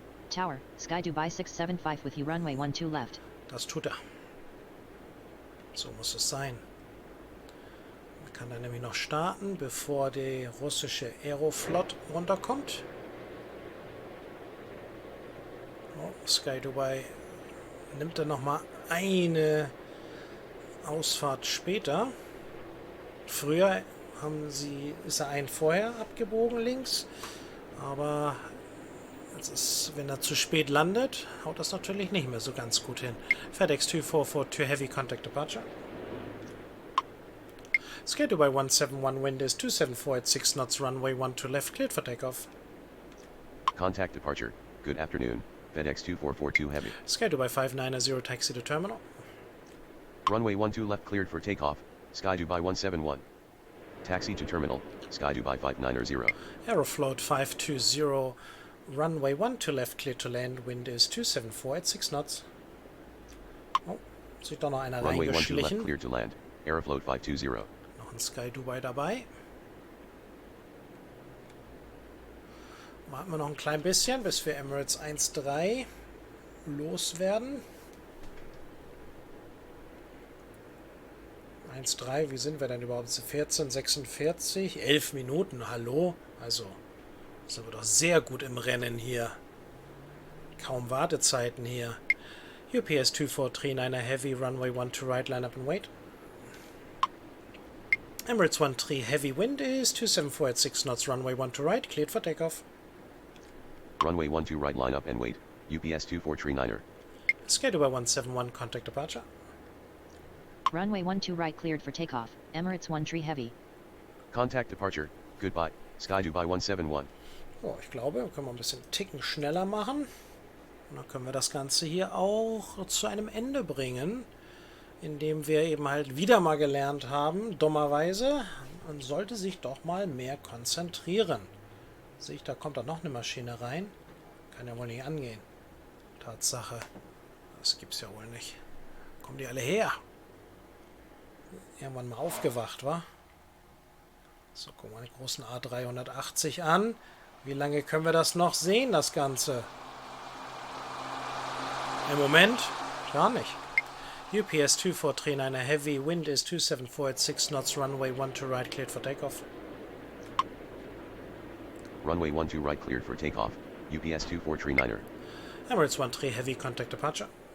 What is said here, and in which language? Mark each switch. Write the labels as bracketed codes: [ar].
[en] Tower, Sky Dubai 675 with you, runway 12 left. [de] Das tut er. So muss es sein. Man kann dann nämlich noch starten, bevor die russische Aeroflot runterkommt. Oh, Sky Dubai nimmt dann nochmal eine Ausfahrt später. Früher ist er einen vorher abgebogen links, aber jetzt ist, wenn er zu spät landet, haut das natürlich nicht mehr so ganz gut hin. [en] FedEx 2442 heavy, contact departure. Sky Dubai 171 wind is 274 at 6 knots, runway 12 left, cleared for takeoff. Contact departure. Good afternoon. FedEx 2442 heavy. Sky Dubai 590 taxi to terminal. Runway 12 left cleared for takeoff. Sky Dubai 171. Taxi to terminal. Sky Dubai 590. Aeroflot 520, runway 12 left, clear to land, wind is 274 at 6 knots. [de] Oh, sieht doch noch einer [en] Runway 12 left [de] reingeschlichen. [en] cleared to land. Aeroflot 520. [de] Noch ein Sky Dubai dabei. Warten wir noch ein klein bisschen, bis wir Emirates 1.3 loswerden. 1.3, wie sind wir denn überhaupt? 14:46, 11 Minuten, hallo? Also, sind wir doch sehr gut im Rennen hier. Kaum Wartezeiten hier. [en] UPS 2439 heavy, runway 12 right, line up and wait. Emirates 13 heavy, wind is 274 at 6 knots, runway 12 right, cleared for takeoff. Runway 12 right line up and wait. UPS 2439. Sky Dubai 171, contact departure. Runway 12 right cleared for takeoff. Emirates 13 heavy. Contact departure. Goodbye. Sky Dubai 171. [de] Oh, ich glaube, wir können mal ein bisschen Ticken schneller machen. Und dann können wir das Ganze hier auch zu einem Ende bringen, indem wir eben halt wieder mal gelernt haben, dummerweise, man sollte sich doch mal mehr konzentrieren. Sehe ich, da kommt da noch eine Maschine rein. Kann ja wohl nicht angehen. Tatsache. Das gibt's ja wohl nicht. Kommen die alle her? Irgendwann mal aufgewacht, wa? So, gucken wir den großen A380 an. Wie lange können wir das noch sehen, das Ganze? Im Moment gar nicht. [en] UPS 2439 heavy, wind is 274 at 6 knots, runway 12 right, cleared for takeoff. Runway 12 right cleared for takeoff. UPS 2439. Emirates 13 heavy, contact departure.